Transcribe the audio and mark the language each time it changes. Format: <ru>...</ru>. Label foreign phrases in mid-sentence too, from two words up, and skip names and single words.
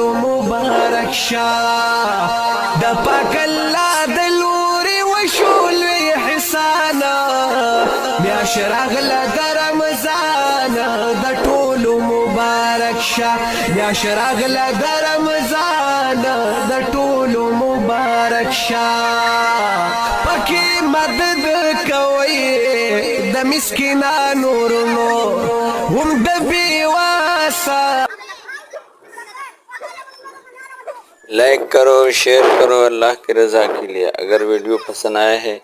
<ps>مبارک شه د پاک الله د لوري وشول احسانا میاش راغله د رمضان د ټولو مبارک شه میاش راغله د رمضان د ټولو مبارک شه پکې مدد کوي د مسکینانو ورونو هم د بیواسا</ps> <ur>لائک کرو شیئر کرو اللہ کی رضا کے لیے. اگر ویڈیو پسند آیا ہے</ur>